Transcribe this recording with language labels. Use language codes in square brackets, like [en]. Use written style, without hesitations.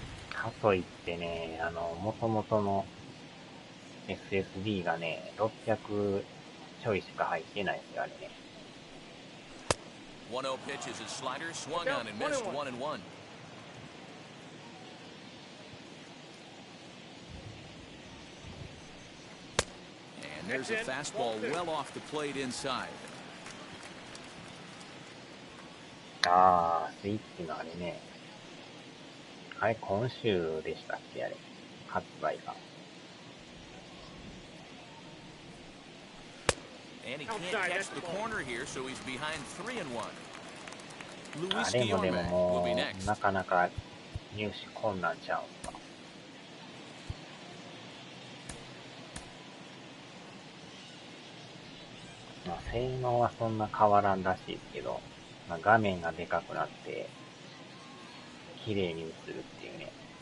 [ja] かといってね、元々の SSD がね、600ちょいしか入ってないですよ、あれね。 [en] 1-0 pitch is his slider, swung on and missed 1-1. And there's a fastball well off the plate inside. [ja] あー、スイッチのあれね。あれ、今週でしたっけ、あれ。発売が。 [en] And he can't catch the corner here, so he's behind 3-1. [ja] あれもでももう、なかなか入手困難ちゃうんか。まあ、性能はそんな変わらんらしいですけど、まあ、画面がでかくなって、綺麗に映るっていうね。